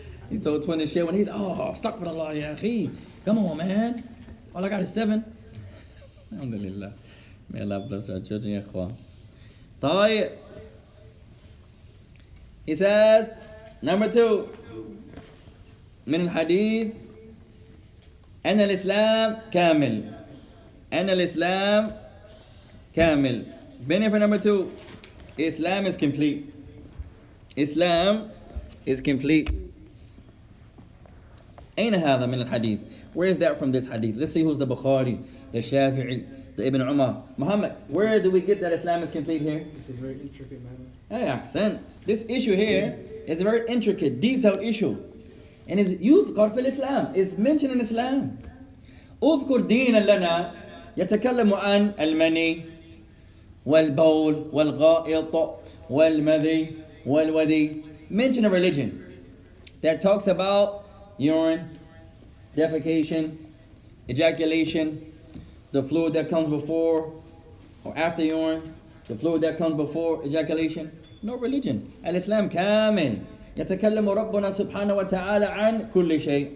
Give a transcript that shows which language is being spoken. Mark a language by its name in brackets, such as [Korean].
[English] He told twin to share when he's, oh, stuck for the law, ya akhi. Come on, man. All I got is 7. Alhamdulillah. May Allah bless our children, ya ikhwan. [Arabic] طيب. [English] He says, number 2, [Arabic] من الحديث أن الإسلام كامل. أن الإسلام كامل. [English] Benefit number 2, Islam is complete. Islam is complete. [Arabic] أين هذا من الحديث? [English] Where is that from this hadith? Let's see who's the Bukhari, the Shafi'i, the Ibn Umar. Muhammad, where do we get that Islam is complete here? It's a very intricate matter. Hey, accent. This issue here is a very intricate, detailed issue. And is [Arabic] يذكر في الإسلام. [English] It's mentioned in Islam. [Arabic] اذكر دينا لنا يتكلم عن المني والبول والغائط والمذي والودي. [English] Mention a religion that talks about urine, defecation, ejaculation, the fluid that comes before or after urine, the fluid that comes before ejaculation. No religion. [Arabic] Al-Islam كامل. يتكلم ربنا سبحانه وتعالى عن كل شيء.